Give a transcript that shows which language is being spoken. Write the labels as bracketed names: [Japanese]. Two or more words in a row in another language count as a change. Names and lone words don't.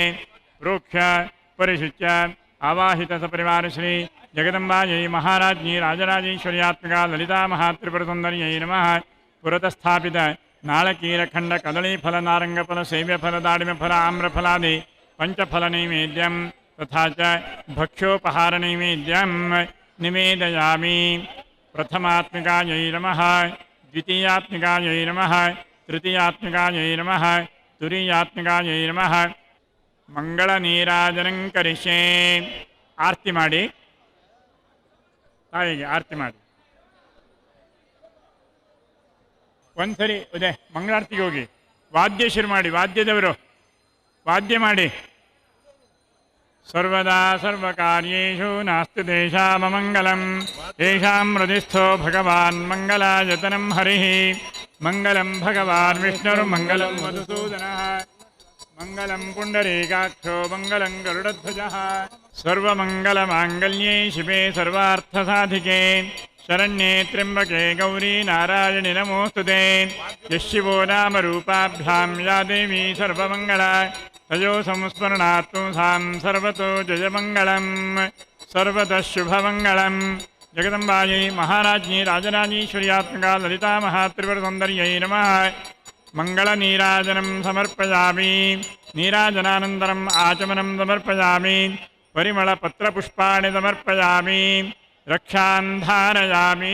[Sanskrit] ಪ್ರೋಕ್ಷ್ಯ ಪರಿಶುಚ್ಯ ಆವಾಹಿತ ಸಪರಿವಾರ ಶ್ರೀ ಜಗದಂಬಾಯೈ ಮಹಾರಾಜ್ಞಿ ರಾಜರಾಜೇಶ್ವರ್ಯಾತ್ಮಕ ಲಲಿತಾ ಮಹಾತ್ರಿಪುರಸುಂದರ್ಯೈ ನಮಃ. ಪುರತಸ್ಥಾಪಿತ ನಾಳಕೀರಖಂಡ ಕದಳೀಫಲ ನಾರಂಗಫಲ ಸೇವ್ಯಫಲ ದಾಳಿಮಫಲ ಆಮ್ರಫಲಾದಿ ಪಂಚಫಲ ನೈವೇದ್ಯಂ ತಥಾ ಚ ಭಕ್ಷ್ಯೋಪಹಾರ ನೈವೇದ್ಯಂ ನಿವೇದಯಾಮಿ. ಪ್ರಥಮಾತ್ಮಿಕಾಯೈ ನಮಃ, ದ್ವಿತೀಯಾತ್ಮಿಕಾಯೈ ನಮಃ, ತೃತೀಯಾತ್ಮಿಕಾಯೈ ನಮಃ, ತುರೀಯಾತ್ಮಿಕಾಯೈ ನಮಃ. ಮಂಗಳ ನೀರಾಜನಂ ಕರಿಷ್ಯೆ. [Kannada] ಆರತಿ ಮಾಡಿ ತಾಯಿಗೆ ಆರತಿ ಮಾಡಿ. ಒಂದ್ಸರಿ ಅದೇ ಮಂಗಳಾರತಿಗೆ ಹೋಗಿ ವಾದ್ಯ ಶುರು ಮಾಡಿ, ವಾದ್ಯದವರು ವಾದ್ಯ ಮಾಡಿ. [Sanskrit] ಸರ್ವದಾ ಸರ್ವಕಾರ್ಯೇಷು ನಾಸ್ತಿ ದೇಶಾಮಮಂಗಲಂ ಯೇಷಾಂ ಹೃದಿಸ್ಥೋ ಭಗವಾನ್ ಮಂಗಲಾಯತನಂ ಹರಿಃ. ಮಂಗಲಂ ಭಗವಾನ್ ವಿಷ್ಣುರ್ಮಂಗಲಂ ಮಧುಸೂದನಃ ಮಂಗಲಂ ಪುಂಡರೀಕಾಕ್ಷೋ ಮಂಗಲಂ ಗರುಡಧ್ವಜಃ. ಸರ್ವಮಂಗಲಮಾಂಗಲ್ಯೇ ಶಿವೆ ಸರ್ವಾರ್ಥಸಾಧಿಕೆ ಶರಣ್ಯೇ ತ್ರ್ಯಂಬಕೆ ಗೌರಿ ನಾರಾಯಣಿ ನಮೋಸ್ತುತೆ. ಯಶಿವೋ ನಾಮ ರೂಪಾಭ್ಯಾಂ ಯಾ ದೇವಿ ಸರ್ವಮಂಗಳ ತಯೋ ಸಂಸ್ಮರಣಾತ್ ಪುಂಸಾಂ ಸರ್ವತೋ ಜಯಮಂಗಳಂ ಸರ್ವತಃ ಶುಭಮಂಗಳಂ. ಜಗದಂಬಾಯೈ ಮಹಾರಾಜ್ಞಿ ರಾಜರಾಜೇಶ್ವರ್ಯಾತ್ಮಕ ಲಲಿತಾ ಮಹಾತ್ರಿಪುರಸುಂದರ್ಯೈ ನಮಃ. ಮಂಗಳ ನೀರಾಜನಂ ಸಮರ್ಪಯಾಮಿ. ನೀರಾಜನಾನಂತರಂ ಆಚಮನಂ ಸಮರ್ಪಯಾಮಿ. ಪರಿಮಳ ಪತ್ರಪುಷ್ಪಾಣಿ ಸಮರ್ಪಯಾಮಿ. ರಕ್ಷಾನ್ ಧಾರಯಾಮಿ.